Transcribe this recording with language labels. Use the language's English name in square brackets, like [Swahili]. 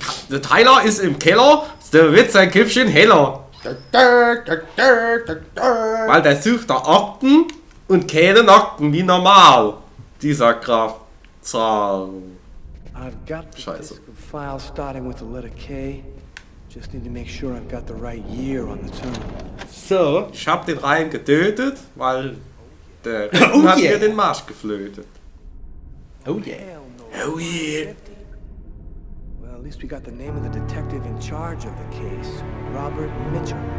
[German] Der Tyler ist im Keller, der wird sein Köpfchen heller. Weil der sucht da Akten und keine Akten wie normal. Dieser Graf Zahl. [English] I've got the [German] Scheiße. [English] disc of files starting with the letter K. Just need to make sure I've got the right year on the terminal. [German] So. Ich hab den Ryan getötet, weil der Rippen hat mir den Marsch geflötet. [English] Oh yeah. Hell no. Oh yeah. Well, at least we got the name of the detective in charge of the case, Robert Mitchell.